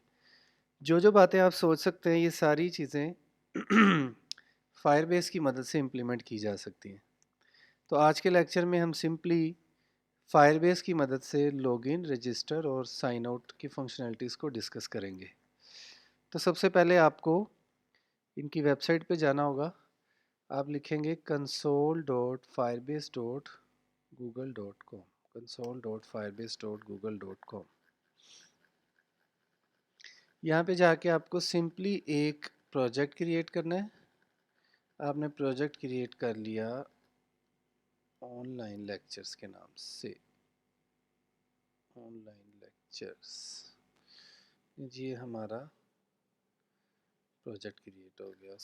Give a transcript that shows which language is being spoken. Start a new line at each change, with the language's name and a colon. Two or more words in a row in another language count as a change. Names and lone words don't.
Hindi: जो जो बातें आप सोच सकते हैं ये सारी चीज़ें फायरबेस की मदद से इम्प्लीमेंट की जा सकती हैं। तो आज के लेक्चर में हम सिंपली फायरबेस की मदद से
English: login, register
Hindi: और
English: sign out
Hindi: की फंक्शनैलिटीज़ को डिस्कस करेंगे। तो सबसे पहले आपको इनकी वेबसाइट पे जाना होगा। आप लिखेंगे console.firebase.google.com, console.firebase.google.com। यहाँ पे जाके आपको सिंपली एक
English: project create
Hindi: करना है। आपने
English: project create
Hindi: कर लिया ऑनलाइन लेक्चर्स के नाम से, ऑनलाइन लेक्चर्स, ये हमारा
English: project create
Hindi: हो गया।